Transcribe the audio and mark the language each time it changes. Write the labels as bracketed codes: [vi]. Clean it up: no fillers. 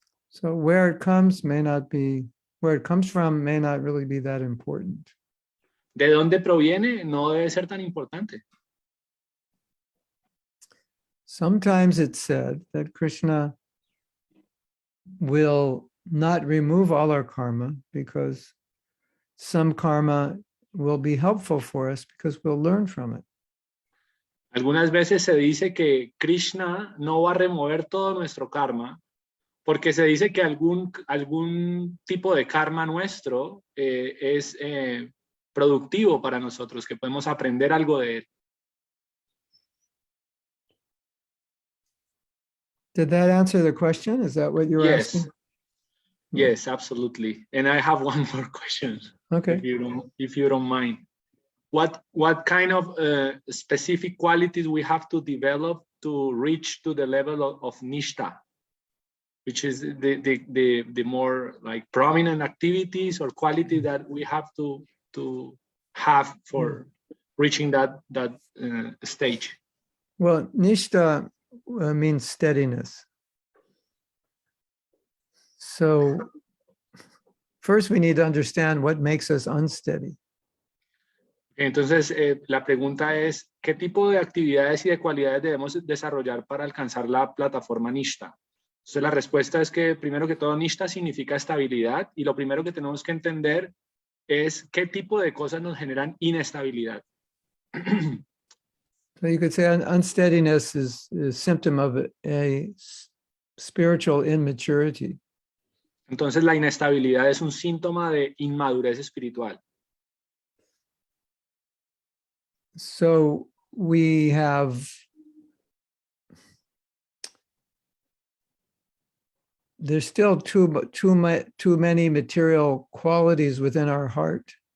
[en] So where it comes from may not really be that important. [es] ¿De dónde proviene? No debe ser tan importante. [en] Sometimes it's said that Krishna will not remove all our karma because some karma will be helpful for us because we'll learn from it. [es] Algunas veces se dice que Krishna no va a remover todo nuestro karma, porque se dice que algún tipo de karma nuestro es productivo para nosotros, que podemos aprender algo de él. [en] Did that answer the question? Is that what you were Yes. asking? Yes, absolutely. And I have one more question, Okay. if you don't mind. What kind of specific qualities we have to develop to reach to the level of nishta, which is the more like prominent activities or quality that we have to have for reaching that stage? Well, nishta means steadiness. So first we need to understand what makes us unsteady. [es] Entonces, la pregunta es, ¿qué tipo de actividades y de cualidades debemos desarrollar para alcanzar la plataforma Nishta? Entonces, la respuesta es que, primero que todo, Nishta significa estabilidad, y lo primero que tenemos que entender es qué tipo de cosas nos generan inestabilidad. [en] So you could say unsteadiness is a symptom of a spiritual immaturity. [es] Entonces, la inestabilidad es un síntoma de inmadurez espiritual. [en] So we have, there's still too many material qualities within our heart.